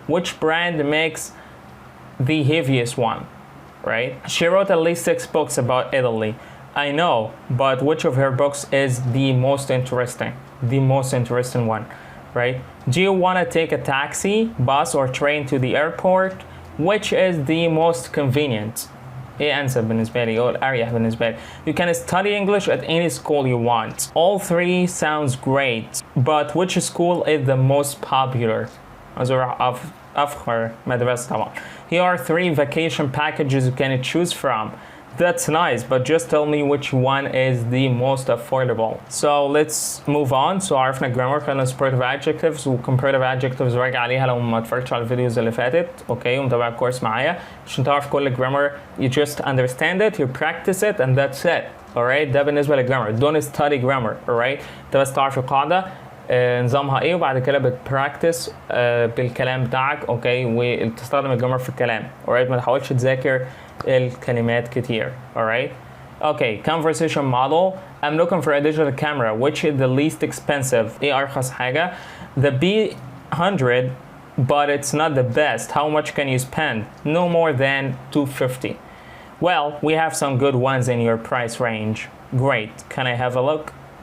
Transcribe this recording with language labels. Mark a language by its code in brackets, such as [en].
[en] Which brand makes the heaviest one? Right? She wrote at least 6 books about Italy. I know, but which of her books is the most interesting? The most interesting one, right? Do you want to take a taxi, bus, or train to the airport? Which is the most convenient? [ar] ايه انسب بالنسبة لي او الاريح بالنسبة لي. [en] You can study English at any school you want. All three sounds great, but which school is the most popular? [ar] أفخر مدرسة طبعا. [en] Here are 3 vacation packages you can choose from. That's nice, but just tell me which one is the most affordable. So let's move on. [ar] So عرفنا grammar، خدنا [en] superlative adjectives و comparative adjectives [ar] راجع عليها لو ما اتفرجتش على الفيديوز اللي فاتت، اوكي، ومتابع الكورس معايا عشان تعرف كل grammar. [en] You just understand it, you practice it, and that's it. Alright، [ar] ده بالنسبة للجرامر. [en] Don't study grammar. Alright، [ar] انت بس تعرف القاعدة نظامها ايه، وبعد كده بتبراكتس بالكلام بتاعك، اوكي، وتستخدم الجرامر في الكلام. [en] Alright، [ar] ما تحاولش تذاكر الكلمات كتير. [en] Alright. Okay, conversation model. I'm looking for a digital camera. Which is the least expensive? [ar] ايه أرخص حاجة؟ [en] The B100, but it's not the best. How much can you spend? No more than $250. Well, we have some good ones in your price range. Great. Can I have a look?